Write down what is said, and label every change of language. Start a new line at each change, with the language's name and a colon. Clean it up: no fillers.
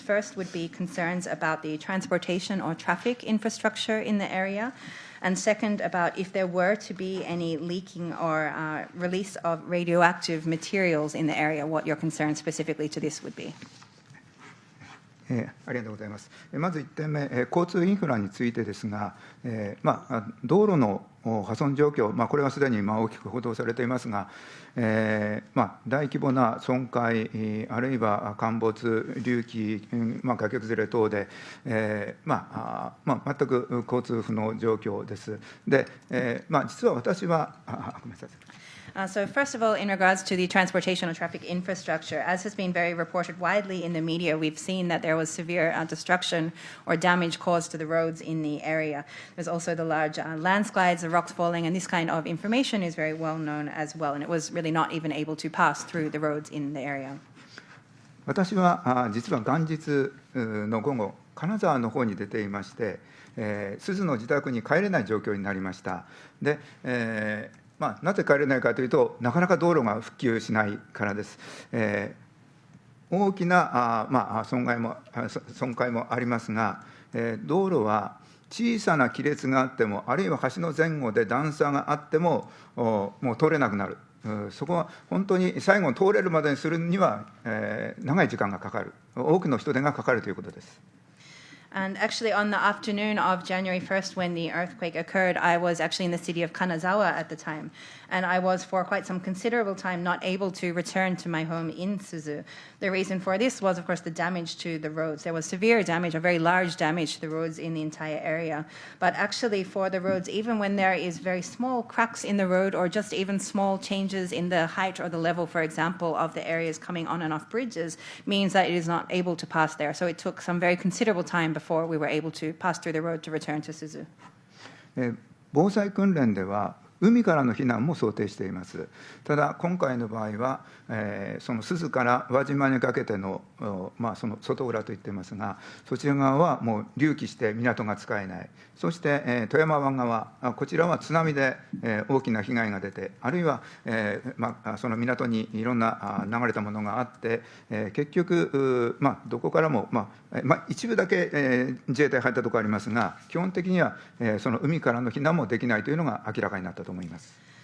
English: First would be concerns about the transportation or traffic infrastructure in the area. And second, about if there were to be any leaking or release of radioactive materials in the area, what your concern specifically to this would be.
Japanese: ありがとうございます。まず1点目、交通インフラについてですが、道路の破損状況、これはすでに大きく報道されていますが、大規模な損壊、あるいは陥没、隆起、崖崩れ等で、全く交通不能状況です。で、実は私は、ごめんなさい。
English: So first of all, in regards to the transportation or traffic infrastructure, as has been very reported widely in the media, we've seen that there was severe destruction or damage caused to the roads in the area. There's also the large landslides, the rocks falling, and this kind of information is very well known as well, and it was really not even able to pass through the roads in the area.
Japanese: 私は実は元日の午後、金沢の方に出ていまして、珠洲の自宅に帰れない状況になりました。で、なぜ帰れないかというと、なかなか道路が復旧しないからです。大きな損壊もありますが、道路は小さな亀裂があっても、あるいは橋の前後で段差があっても、もう通れなくなる。そこは本当に最後通れるまでにするには、長い時間がかかる。多くの人手がかかるということです。
English: And actually, on the afternoon of January 1st, when the earthquake occurred, I was actually in the city of Kanazawa at the time. And I was, for quite some considerable time, not able to return to my home in Suzu. The reason for this was, of course, the damage to the roads. There was severe damage, a very large damage to the roads in the entire area. But actually, for the roads, even when there is very small cracks in the road or just even small changes in the height or the level, for example, of the areas coming on and off bridges, means that it is not able to pass there. So it took some very considerable time before we were able to pass through the road to return to Suzu.
Japanese: 防災訓練では海からの避難も想定しています。ただ今回の場合は、その珠洲から輪島にかけての、その外浦と言っていますが、そちら側はもう隆起して港が使えない。そして、富山湾側、こちらは津波で、大きな被害が出て、あるいは、その港にいろんな流れたものがあって、結局、どこからも、一部だけ、自衛隊入ったところありますが、基本的には、その海からの避難もできないというのが明らかになったと思います。